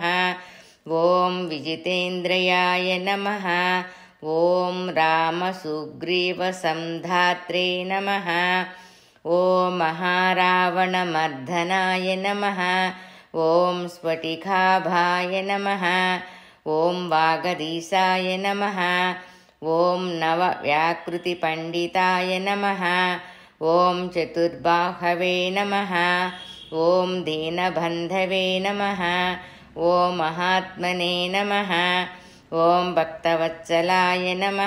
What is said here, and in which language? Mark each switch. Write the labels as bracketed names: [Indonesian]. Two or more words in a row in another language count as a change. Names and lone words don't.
[Sanskrit] ॐ विजितेन्द्रियाय नमः। ॐ रामसुग्रीवसन्धात्रे नमः। ॐ महारावणमर्दनाय नमः। ॐ स्फटिकाभाय नमः। ఓం వాగదీశాయ నమః. ఓం నవవ్యాకృతిపండితాయ నమః. ఓం చతుర్బాహవే నమః. ఓం దీనబంధవే నమః. ఓం మహాత్మనే నమః. ఓం భక్తవత్సలాయ నమః.